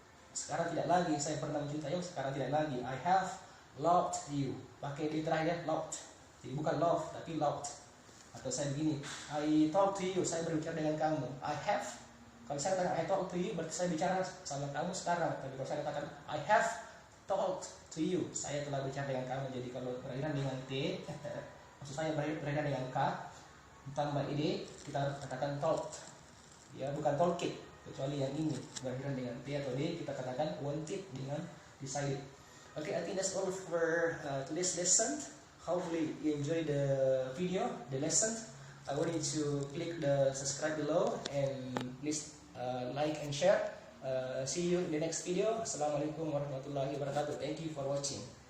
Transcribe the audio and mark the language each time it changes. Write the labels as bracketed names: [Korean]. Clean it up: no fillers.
[Indonesian] Sekarang tidak lagi, saya pernah mencintaimu, sekarang tidak lagi. [English] I have loved you, [Indonesian] pakai di terakhir [English] loved. [Indonesian] Jadi bukan love tapi loved. Atau saya begini, [English] I talk to you, [Indonesian] saya berbicara dengan kamu. [English] I have, [Indonesian] kalau saya katakan [English] I talk to you, [Indonesian] berarti saya bicara sama kamu sekarang. Tapi kalau saya katakan [English] I have talked to you, [Indonesian] saya telah bicara dengan kamu. Jadi kalau berakhiran dengan T, maksud saya berakhiran dengan K, tambah ed, kita harus katakan talked. Ya, bukan talk it, kecuali yang ini berakhiran dengan T atau D, kita katakan wanted dengan decided. [English] Okay, I think that's all for today's lesson. Hopefully you enjoy the video, the lesson. I want you to click the subscribe below and please like and share. See you in the next video. [Arabic] Assalamualaikum warahmatullahi wabarakatuh. [English] Thank you for watching.